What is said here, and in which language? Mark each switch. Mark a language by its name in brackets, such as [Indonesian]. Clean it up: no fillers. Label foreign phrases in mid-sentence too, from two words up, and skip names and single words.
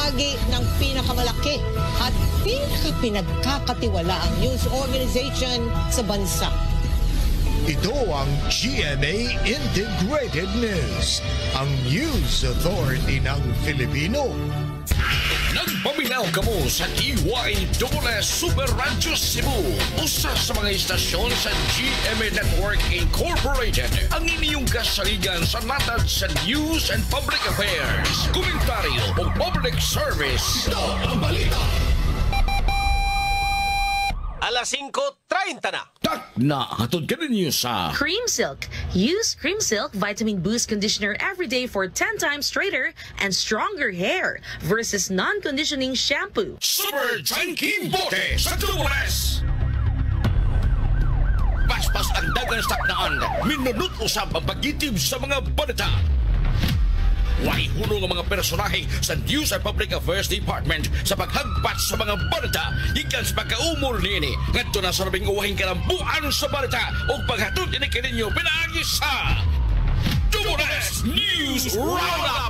[Filipino] bahagi ng pinakamalaki at pinagkakatiwalaang news organization sa bansa. Ito ang GMA Integrated News, ang news authority ng Filipino. [Cebuano] Nagpaminaw kamo sa DYSS Super Radyo Cebu, usa sa mga istasyon sa GMA Network Incorporated. Ang inyong kasaligan sa natad sa [English] news and public affairs, [Cebuano] komentaryo o [English] public service. [Filipino] Ito ang balita. Alas 5:30 na. [Cebuano] Tak na hatod ka ninyo sa Cream Silk. [English] Use Cream Silk Vitamin Boost Conditioner every day for 10 times straighter and stronger hair versus non-conditioning shampoo. [Cebuano] Super Junkie Bote sa Doubles. Paspas ang dagang saknaan. Minunod usab ang pagitib sa mga balita. Way hunong ang mga personahe sa News and Public Affairs Department sa paghagpat sa mga balita ikan sa pagkaumol nini ngadto na sa labing uwahing kalambuan sa balita o paghatod ini kaninyo pinaagi sa Double S News Roundup.